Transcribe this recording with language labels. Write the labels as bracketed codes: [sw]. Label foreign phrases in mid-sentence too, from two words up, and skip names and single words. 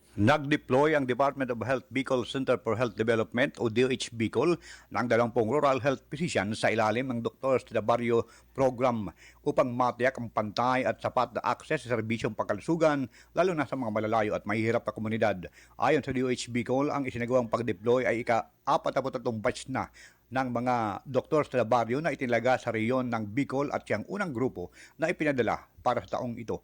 [tl] Nag-deploy ang Department of Health Bicol Center for Health Development o DOH Bicol ng 20 [en] rural health physicians [tl] sa ilalim ng Doctors de Barrio program upang matiyak ang pantay at sapat na akses sa serbisyong pangkalusugan lalo na sa mga malalayo at mahihirap na komunidad. Ayon sa DOH Bicol, ang isinagawang pag-deploy ay ika-43 batch na ng mga Doctors de Barrio na itinaga sa reyon ng Bicol at siyang unang grupo na ipinadala para sa taong ito.